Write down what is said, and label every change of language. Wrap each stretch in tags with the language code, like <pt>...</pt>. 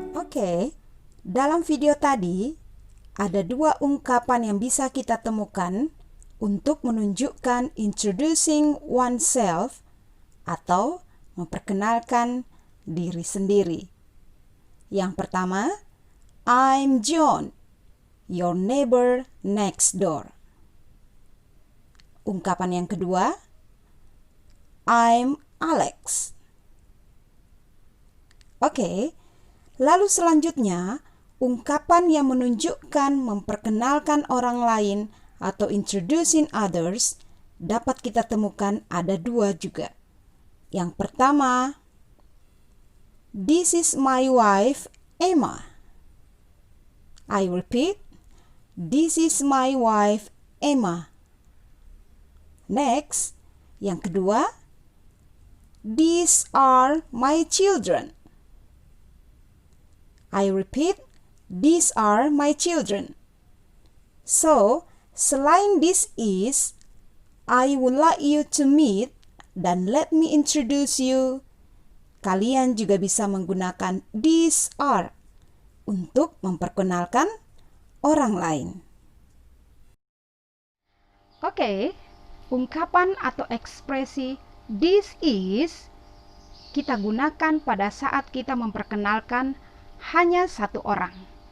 <id>Oke, dalam video tadi ada dua ungkapan yang bisa kita temukan untuk menunjukkan</id> <en>introducing oneself</en> <id>atau memperkenalkan diri sendiri. Yang pertama,</id> <en>I'm John, your neighbor next door.</en> <id>Ungkapan yang kedua,</id> <en>I'm Alex.</en> <id>Oke, lalu selanjutnya, ungkapan yang menunjukkan memperkenalkan orang lain atau</id> <en>introducing others</en> <id>dapat kita temukan ada dua juga. Yang pertama,</id> <en>this is my wife, Emma. I repeat, this is my wife, Emma. Next,</en> <id>yang kedua,</id> <en>these are my children. I repeat, these are my children. So,</en> <id>selain</id> <en>this is, I would like you to meet,</en> <id>dan</id> <en>let me introduce you.</en> <id>Kalian juga bisa menggunakan</id> <en>these are</en> <id>untuk memperkenalkan orang lain. Oke, ungkapan atau ekspresi</id> <en>this is</en> <id>kita gunakan pada saat kita memperkenalkan hanya satu orang.</id>